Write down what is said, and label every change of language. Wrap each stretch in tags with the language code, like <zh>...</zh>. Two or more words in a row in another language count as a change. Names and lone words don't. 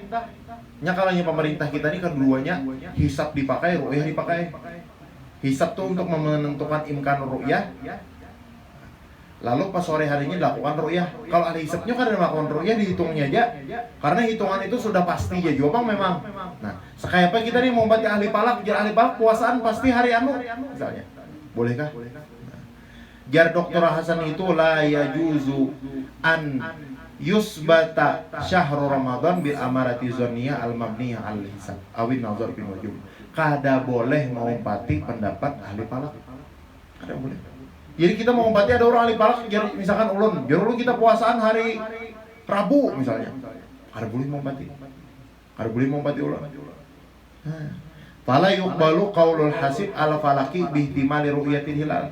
<id>Nyakalanya pemerintah kita ini keduanya hisab dipakai, ru'yah dipakai. Hisab tuh untuk menentukan</id> <ar>إمكان رؤية.</ar> <id>Lalu pas sore harinya dilakukan ru'yah. Kalau ahli hisabnya kan melakukan ru'yah, dihitungnya aja. Karena hitungan itu sudah pasti ya jawab memang.</id> <bjn>Nah, sekaya apa kita nih mau baca ahli palak, jar ahli palak puasaan pasti hari anu misalnya. Bolehkah? Nah, jar Dr.</bjn> <ar>Hasan itu لا يجوز أن يثبت شهر رمضان بالأمارة الظنية المبنية الحساب أو النظر بوجوب.</ar> <bjn>Kada boleh mengumpati pendapat ahli palak. Kada boleh. Jadi kita mau umpati ada orang ahli palak, misalkan ulun, biar ulun kita puasaan hari Rabu misalnya. Kada boleh mengumpati. Kada boleh mengumpati ulun.</bjn> <ar>فلا يقبل قول الحاسب على الفلكي باحتمال رؤية الهلال.</ar>